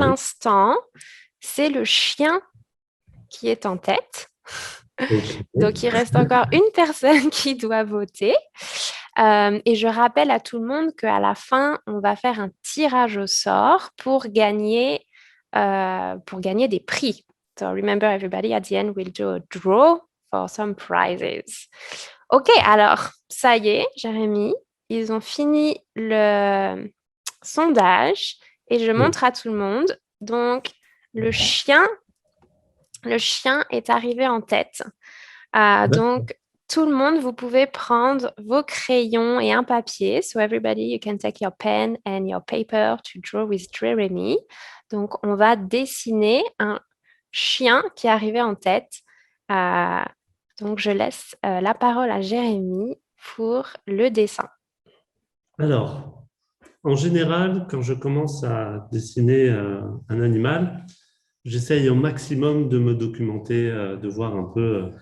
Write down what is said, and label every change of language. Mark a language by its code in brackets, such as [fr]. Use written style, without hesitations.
[fr] l'instant, c'est le chien qui est en tête. Okay. Donc, il reste encore une personne qui doit voter. Et je rappelle à tout le monde qu'à la fin, on va faire un tirage au sort pour gagner des prix. [en] So remember everybody, at the end, we'll do a draw for some prizes. [fr] OK, alors, ça y est, Jérémy, ils ont fini le sondage et je montre à tout le monde. Donc, le chien est arrivé en tête. Donc, tout le monde, vous pouvez prendre vos crayons et un papier. [en] So everybody, you can take your pen and your paper to draw with Jérémy. [fr] Donc, on va dessiner un chien qui est arrivé en tête. Donc, je laisse la parole à Jérémy pour le dessin. Alors, en général, quand je commence à dessiner un animal, j'essaye au maximum de me documenter, de voir un peu.